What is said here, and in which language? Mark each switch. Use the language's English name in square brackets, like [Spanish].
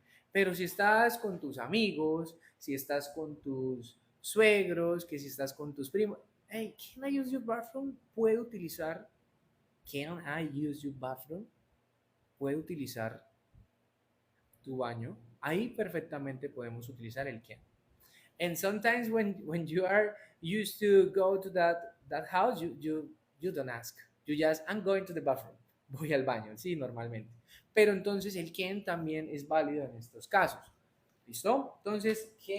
[Spanish] Pero si estás con tus amigos, si estás con tus suegros, que si estás con tus primos, [English] hey, can I use your bathroom? [Spanish] ¿Puedo utilizar [English] can I use your bathroom? [Spanish] ¿Puedo utilizar tu baño? Ahí perfectamente podemos utilizar el can. [English] And sometimes when you are used to go to that house, you don't ask. You just, I'm going to the bathroom. [Spanish] Voy al baño, sí, normalmente. Pero entonces el can también es válido en estos casos. ¿Listo? Entonces,